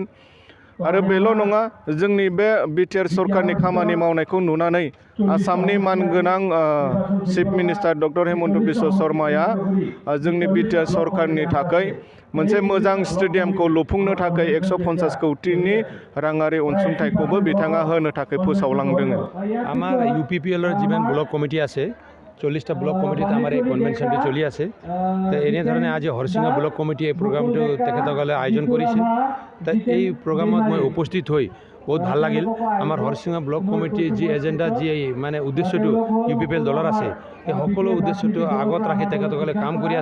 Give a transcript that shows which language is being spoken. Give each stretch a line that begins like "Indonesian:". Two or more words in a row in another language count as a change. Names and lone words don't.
Bodo: आरो बेल' नङा, जोंनि बे बिटिआर सरकारनि खामानि मावनायखौ नुनानै आसामनि मानगोनां
English: chief minister
Bodo: डक्टर हेमन्त बिश्व शर्माया जोंनि बिटिआर सरकारनि थाखाय मोनसे मोजां स्टेडियामखौ लुफुंनो थाखाय 150 कोटिनि राङारि अनसुंथाइखौबो बिथाङा होनो थाखाय फोसावलांदों।
Assamese: আমাৰ ইউপিপিএলৰ যিমান
English: block committee
Assamese: আছে, 40টা
English: block committee
Assamese: আমাৰ এই কনভেনশ্যনটো চলি আছে। তো এনেধৰণে আজি হৰিচিঙা
English: block committee
Assamese: এই প্ৰগ্ৰামটো তেখেতসকলে আয়োজন কৰিছে। তো এই প্ৰগ্ৰামত মই উপস্থিত হৈ বহুত ভাল লাগিল। আমাৰ হৰিচিঙা
English: block committee
Assamese: যি এজেণ্ডা, যি মানে উদ্দেশ্যটো ইউপিপিএল দলৰ আছে, এই সকলো উদ্দেশ্যটো আগত ৰাখি তেখেতসকলে কাম কৰি আছে।